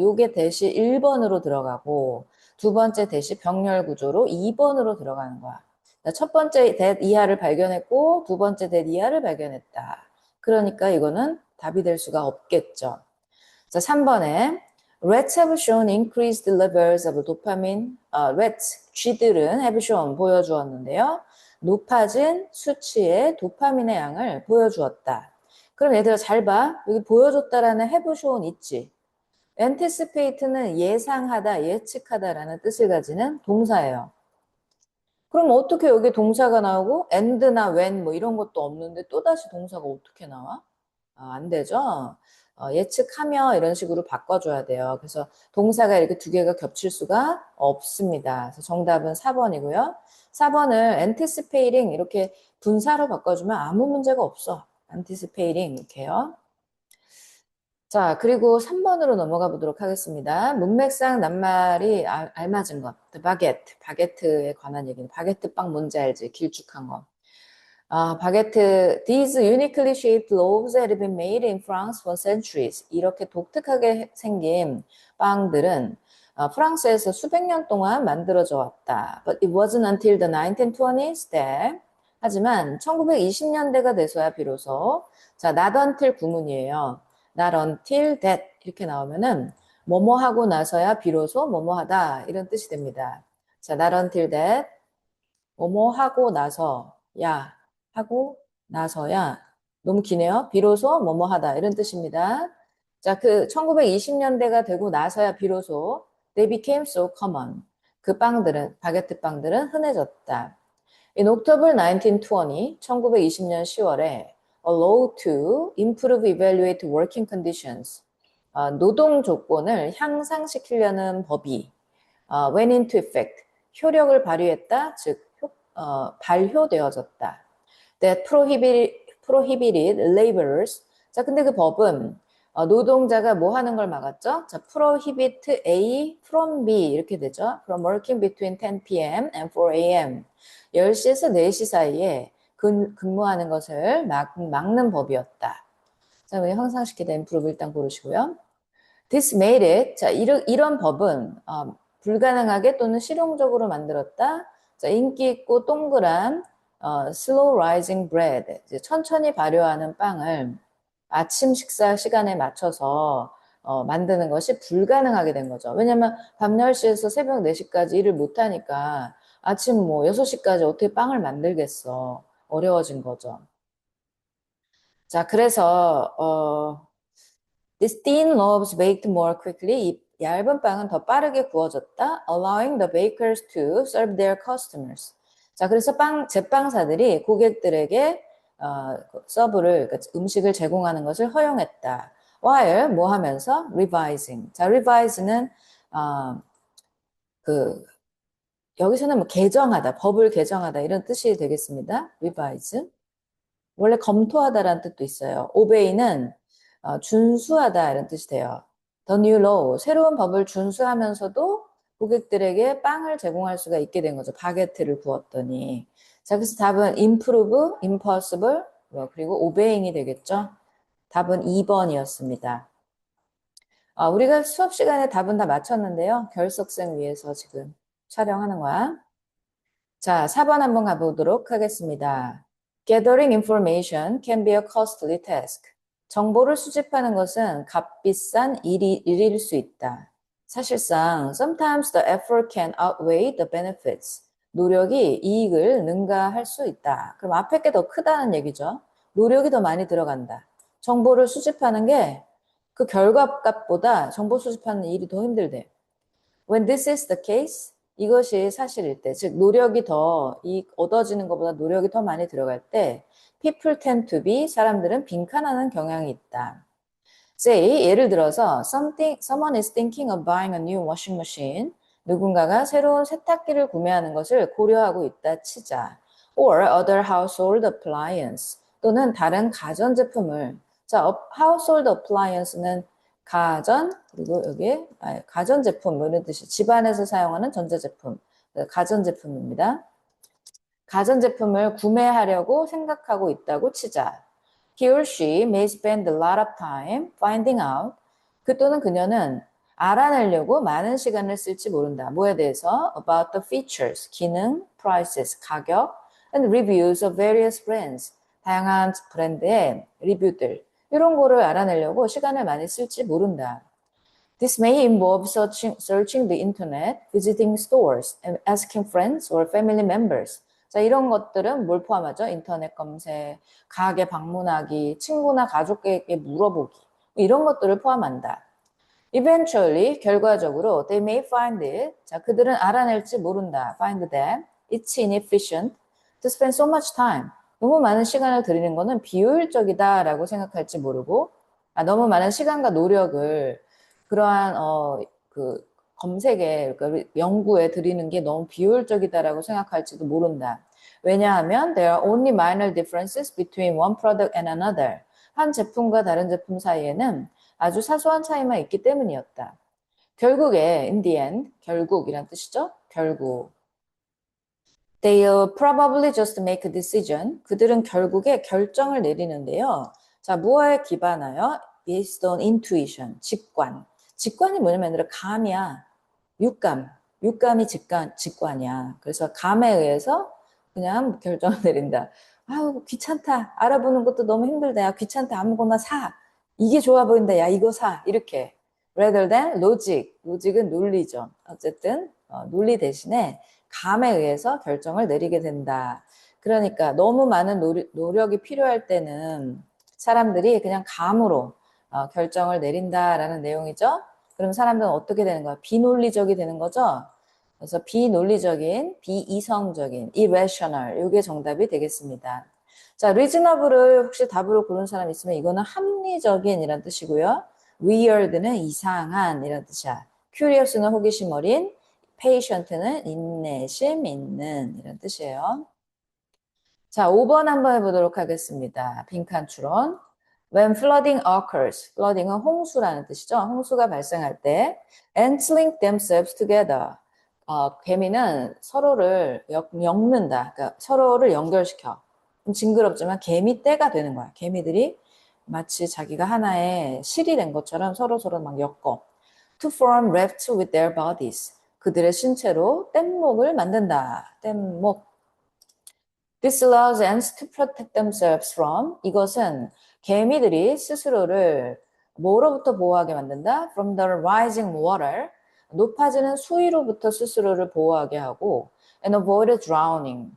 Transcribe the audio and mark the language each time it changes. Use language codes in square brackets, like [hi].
[ko] 요게 that이 1번으로 들어가고 두 번째 that이 병렬 구조로 2번으로 들어가는 거야. 첫 번째 that 이하를 발견했고 두 번째 that 이하를 발견했다. 그러니까 이거는 답이 될 수가 없겠죠. 자, 3번에 [en] Rats have shown increased levels of dopamine. rats, [ko] 쥐들은 [en] have shown, [ko] 보여주었는데요. 높아진 수치의 도파민의 양을 보여주었다. 그럼 얘들아 잘 봐. 여기 보여줬다라는 [en] have shown [ko] 있지. anticipate는 예상하다, 예측하다라는 뜻을 가지는 동사예요. 그럼 어떻게 여기 동사가 나오고 and나 when 뭐 이런 것도 없는데 또다시 동사가 어떻게 나와? 안 되죠? 예측하며 이런 식으로 바꿔줘야 돼요. 그래서 동사가 이렇게 두 개가 겹칠 수가 없습니다. 그래서 정답은 4번이고요. 4번을 anticipating 이렇게 분사로 바꿔주면 아무 문제가 없어. anticipating 이렇게요. 자, 그리고 3번으로 넘어가 보도록 하겠습니다. 문맥상 낱말이 알맞은 것. 바게트, 바게트에 관한 얘기는 바게트 빵 뭔지 알지? 길쭉한 거. [en] 바게트, these uniquely shaped loaves had been made in France for centuries. [ko] 이렇게 독특하게 생긴 빵들은 프랑스에서 수백 년 동안 만들어져 왔다. [en] But it wasn't until the 1920s that [ko] 하지만 1920년대가 돼서야 비로소 자, not until 구문이에요. not until that 이렇게 나오면은 뭐뭐 하고 나서야 비로소 뭐뭐 하다 이런 뜻이 됩니다. 자, [en] not until that [ko] 뭐뭐 하고 나서 야 하고 나서야 너무 기네요. 비로소 뭐뭐 하다 이런 뜻입니다. 자, 그 1920년대가 되고 나서야 비로소 [en] they became so common. [ko] 그 빵들은 바게트 빵들은 흔해졌다. [en] In October 1920, [ko] 1920년 10월에 [en] a law to improve evaluate working conditions [ko] 노동 조건을 향상시키려는 법이 [en] went into effect [ko] 효력을 발휘했다, 즉 발효되어졌다. [en] That prohibited laborers. [ko] 자, 근데 그 법은 노동자가 뭐 하는 걸 막았죠? 자, prohibit A from B 이렇게 되죠. [en] From working between 10 p.m. and 4 a.m. [ko] 10시에서 4시 사이에 근무하는 것을 막는 법이었다. 자, 우리 형상시키다 improve 일단 고르시고요. [en] This made it. [ko] 자, 이런 법은 불가능하게 또는 실용적으로 만들었다. 자, 인기 있고 동그란 [en] slow rising bread, [ko] 이제 천천히 발효하는 빵을 아침 식사 시간에 맞춰서 만드는 것이 불가능하게 된 거죠. 왜냐면 밤 10시에서 새벽 4시까지 일을 못하니까 아침 뭐 6시까지 어떻게 빵을 만들겠어. 어려워진 거죠. 자, 그래서 [en] This thin loaves baked more quickly. [ko] 이 얇은 빵은 더 빠르게 구워졌다. [en] Allowing the bakers to serve their customers. [ko] 자, 그래서 제빵사들이 고객들에게 서브를, 그러니까 음식을 제공하는 것을 허용했다. [en] While [ko] 뭐 하면서 revising. 자, revise는 여기서는 뭐 개정하다, 법을 개정하다 이런 뜻이 되겠습니다. [en] revise. [ko] 원래 검토하다라는 뜻도 있어요. obey는 준수하다 이런 뜻이 돼요. [en] The new law, [ko] 새로운 법을 준수하면서도 고객들에게 빵을 제공할 수가 있게 된 거죠. 바게트를 구웠더니. 자, 그래서 답은 improve, impossible, 그리고 obeying이 되겠죠. 답은 2번이었습니다. 우리가 수업 시간에 답은 다 맞췄는데요. 결석생 위해서 지금 촬영하는 거야. 자, 4번 한번 가보도록 하겠습니다. [en] Gathering information can be a costly task. [ko] 정보를 수집하는 것은 값비싼 일일 수 있다. 사실상 [en] sometimes the effort can outweigh the benefits. [ko] 노력이 이익을 능가할 수 있다. 그럼 앞에 게 더 크다는 얘기죠. 노력이 더 많이 들어간다. 정보를 수집하는 게 그 결과값보다 정보 수집하는 일이 더 힘들대. [en] When this is the case, [ko] 이것이 사실일 때, 즉 노력이 더 얻어지는 것보다 노력이 더 많이 들어갈 때 [en] people tend to be, [ko] 사람들은 빈칸하는 경향이 있다. [en] Say, 예를 들어서 someone is thinking of buying a new washing machine. [ko] 누군가가 새로운 세탁기를 구매하는 것을 고려하고 있다 치자. [en] Or other household appliance. [ko] 또는 다른 가전제품을. 자, household appliance는 가전, 그리고 여기에 가전제품 이런 뜻이 집안에서 사용하는 전자제품, 가전제품입니다. 가전제품을 구매하려고 생각하고 있다고 치자. [en] He or she may spend a lot of time finding out. [ko] 그 또는 그녀는 알아내려고 많은 시간을 쓸지 모른다. 뭐에 대해서? [en] About the features, [ko] 기능, [en] prices, [ko] 가격, [en] and reviews of various brands. [ko] 다양한 브랜드의 리뷰들. 이런 거를 알아내려고 시간을 많이 쓸지 모른다. [en] This may involve searching the internet, visiting stores, and asking friends or family members. [ko] 자, 이런 것들은 뭘 포함하죠? 인터넷 검색, 가게 방문하기, 친구나 가족에게 물어보기. 이런 것들을 포함한다. [en] Eventually, [ko] 결과적으로, [en] they may find it. [ko] 자, 그들은 알아낼지 모른다. [en] Find that. It's inefficient to spend so much time. [ko] 너무 많은 시간을 들이는 거는 비효율적이다라고 생각할지 모르고, 너무 많은 시간과 노력을 그러한 그 검색에, 그러니까 연구에 들이는 게 너무 비효율적이다라고 생각할지도 모른다. 왜냐하면 [en] there are only minor differences between one product and another. [ko] 한 제품과 다른 제품 사이에는 아주 사소한 차이만 있기 때문이었다. 결국에 [en] in the end, [ko] 결국이란 뜻이죠. 결국. [en] They'll probably just make a decision. [ko] 그들은 결국에 결정을 내리는데요. 자, 무엇에 기반하여? [en] Based on intuition, 직관. [ko] 직관이 뭐냐면 얘들아 감이야. 육감. 육감이 직관이야. 그래서 감에 의해서 그냥 결정을 내린다. 아유, 귀찮다. 알아보는 것도 너무 힘들다. 야, 귀찮다. 아무거나 사. 이게 좋아 보인다. 야, 이거 사. 이렇게. [en] Rather than logic. [ko] 로직은 논리죠. 어쨌든 논리 대신에 감에 의해서 결정을 내리게 된다. 그러니까 너무 많은 노력이 필요할 때는 사람들이 그냥 감으로 결정을 내린다라는 내용이죠. 그럼 사람들은 어떻게 되는 거야? 비논리적이 되는 거죠. 그래서 비논리적인, 비이성적인, irrational 이게 정답이 되겠습니다. 자, reasonable을 혹시 답으로 고른 사람 있으면 이거는 합리적인 이란 뜻이고요. weird는 이상한 이란 뜻이야. curious는 호기심 어린, patient는 인내심 있는 이런 뜻이에요. 자, 5번 한번 해보도록 하겠습니다. 빈칸 추론. [en] When flooding occurs, flooding은 [ko] 홍수라는 뜻이죠. 홍수가 발생할 때, [en] ants link themselves together. [ko] 개미는 서로를 엮는다. 그러니까 서로를 연결시켜. 좀 징그럽지만 개미떼가 되는 거야. 개미들이 마치 자기가 하나의 실이 된 것처럼 서로서로 막 엮어. [en] To form rafts with their bodies. [ko] 그들의 신체로 뗏목을 만든다. 뗏목. [en] This allows ants to protect themselves from. [ko] 이것은 개미들이 스스로를 뭐로부터 보호하게 만든다? [en] From the rising water. [ko] 높아지는 수위로부터 스스로를 보호하게 하고 [en] and avoid drowning.